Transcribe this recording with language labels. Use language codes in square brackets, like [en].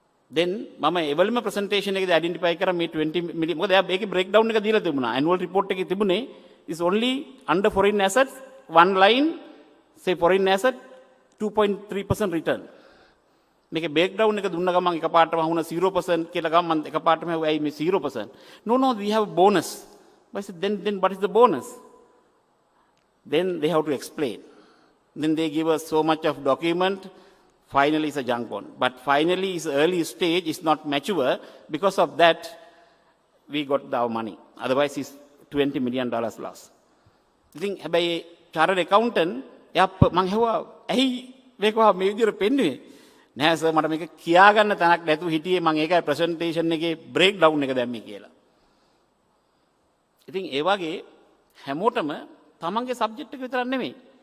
[si] Then මම එවලම presentation එකේදී identify කරා මේ 20 මිලියන් මොකද එයා මේකේ බ්‍රේක් ඩවුන් එක දීලා තිබුණා. ඇනුවල් රිපෝට් එකේ තිබුණේ [en] is only under foreign assets one line say foreign asset 2.3% return. [si] මේකේ බ්‍රේක් ඩවුන් එක දුන්න ගමන් එකපාරටම වුණා 0% කියලා ගමන් මම එකපාරටම ඇයි මේ 0%? [en] No we have a bonus. But I said then what is the bonus? Then they have to explain. Then they give us so much of document. Finally, it's a junk bond. But finally, its early stage is not mature. Because of that, we got our money. Otherwise, it's $20 million loss. I think, [si] හැබැයි chartered accountant, එයා මං හෙව්වා ඇයි මේක මේ විදිහට පෙන්නුවේ? නෑ sir මට මේක කියාගන්න තැනක් නැතුව හිටියේ මං ඒකයි ප්‍රසන්ටේෂන් එකේ බ්‍රේක් ඩවුන් එක දැම්මේ කියලා. ඉතින් ඒ වගේ හැමෝටම තමන්ගේ සබ්ජෙක්ට් එක විතරක් නෙමෙයි.